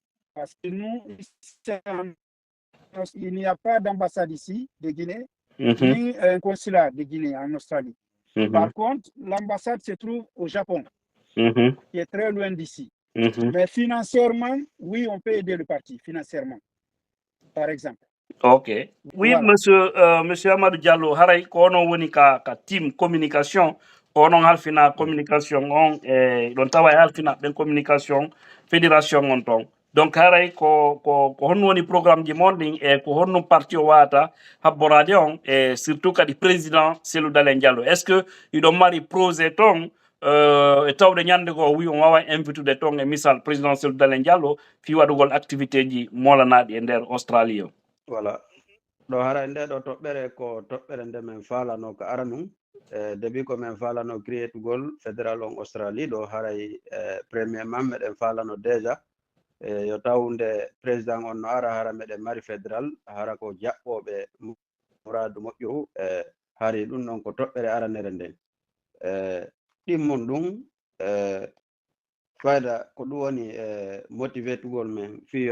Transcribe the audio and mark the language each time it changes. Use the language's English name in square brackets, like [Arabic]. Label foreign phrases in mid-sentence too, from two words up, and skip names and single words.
[French] Parce que nous, il n'y a pas d'ambassade ici, de Guinée, ni un consulat de Guinée en Australie. Par contre, l'ambassade se trouve au Japon, qui est très loin d'ici. Mais financièrement, oui, on peut aider le parti, financièrement, par exemple. Ok. Oui, voilà. [Fula] Monsieur Amadou Diallo, haray ko onon woni ka team communication, ko onon halfina communication on don tawa halfina ben communication fédération on ton. Donc haray ko honno woni programme ji mon din e ko honno parti o wata habborade on e surtout kadi président Cellou Dalein Diallo. Est-ce que ido mari projet ton e tawde ñande go wi on wawa invitude ton e misal président Cellou Dalein Diallo fi wadugol activité ji molanaɗi e nder Australie o? [French] Voilà. [Fula] ɗo hara nde ɗo toɓɓere ko toɓɓere nde min falano ko ara num debi ko min falano créetugol fédéral on Australie ɗo haray premièrement meɗen falano déjà yo tawde président on no ara hara meɗen mari fédéral hara ko jaɓɓoɓe muradu moƴƴu hari ɗum ɗon ko toɓɓere aranere nden ɗimmon ɗum fayda ko ɗum woni motivé tugol men fiyo